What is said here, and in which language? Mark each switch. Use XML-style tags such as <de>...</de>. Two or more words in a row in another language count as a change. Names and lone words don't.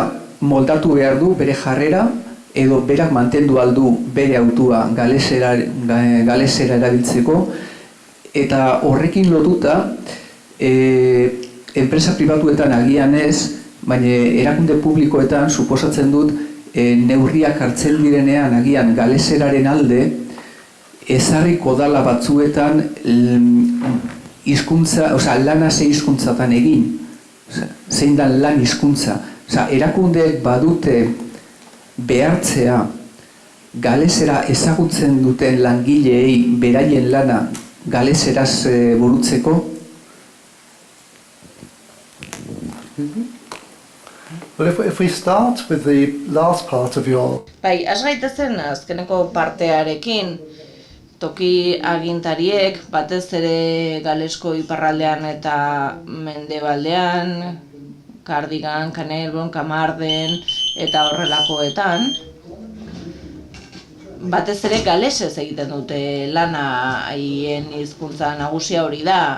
<eu>moldatu behar du bere jarrera, edo berak mantendu aldu bere hautua galesera erabiltzeko, eta horrekin lotuta enpresa pribatuetan agian ez, baina erakunde publikoetan suposatzen dut neurriak hartzen direnean agian galeseraren alde ezarriko dala batzuetan hizkuntza, lana ze hizkuntzatan egin, zein da lan hizkuntza. Erakundeek badute behartzea galesera ezagutzen duten langileei beraien lana galeseraz burutzeko.</eu> <en>Well, if we start with the last part of your...</en> <eu>Bai, has gaitezen azkeneko partearekin, toki agintariek, batez ere Galesko iparraldean eta mendebaldean, Kardigan, Kanelbon, Kamarden eta horrelakoetan, batez ere galesez egiten dute lana, haien hizkuntza nagusia hori da.</eu>